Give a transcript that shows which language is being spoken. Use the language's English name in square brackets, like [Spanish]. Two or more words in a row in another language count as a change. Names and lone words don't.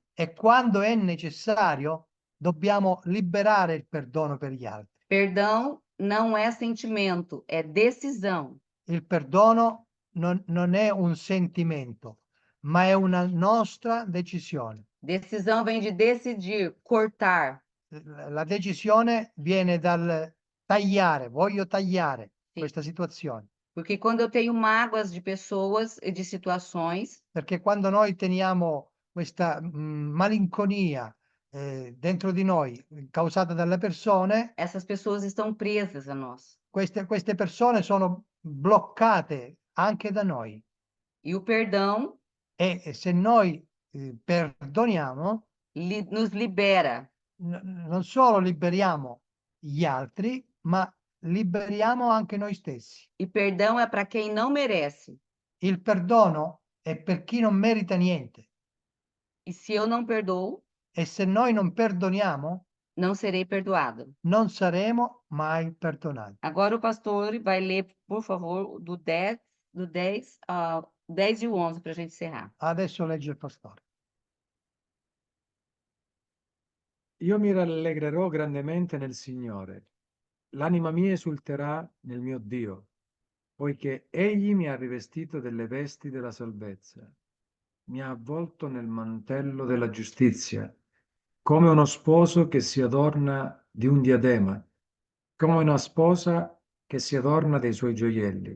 [Italian] e quando è necessario dobbiamo liberare il perdono per gli altri. [Portuguese] Perdão não é sentimento, é decisão. [Italian] Il perdono non è un sentimento, ma è una nostra decisione. [Portuguese] Decisão vem de decidir, cortar. [Italian] La decisione viene dal tagliare, voglio tagliare Sì. questa situazione, [Portuguese] Porque quando eu tenho mágoas de pessoas e de situações, [Italian] perché quando noi teniamo questa malinconia dentro di noi causata dalle persone, [Portuguese] essas pessoas estão presas a nós. [Italian] queste persone sono bloccate anche da noi [Portuguese] E o perdão [Italian] e se noi perdoniamo, [Portuguese] nos libera. [Italian] non solo liberiamo gli altri, ma liberiamo anche noi stessi. [Portuguese] E perdão é para quem não merece. [Italian] Il perdono è per chi non merita niente [Portuguese] E se eu não perdoo, [Italian] e se noi non perdoniamo, [Portuguese] não serei perdoado. [Italian] non saremo mai perdonati. [Portuguese] Agora o pastor vai ler, por favor, do 10 ao 10 e o 11 para a gente encerrar. [Italian] Adesso legge il pastore. Io mi rallegrerò grandemente nel Signore. L'anima mia esulterà nel mio Dio, poiché Egli mi ha rivestito delle vesti della salvezza, mi ha avvolto nel mantello della giustizia, come uno sposo che si adorna di un diadema, come una sposa che si adorna dei suoi gioielli.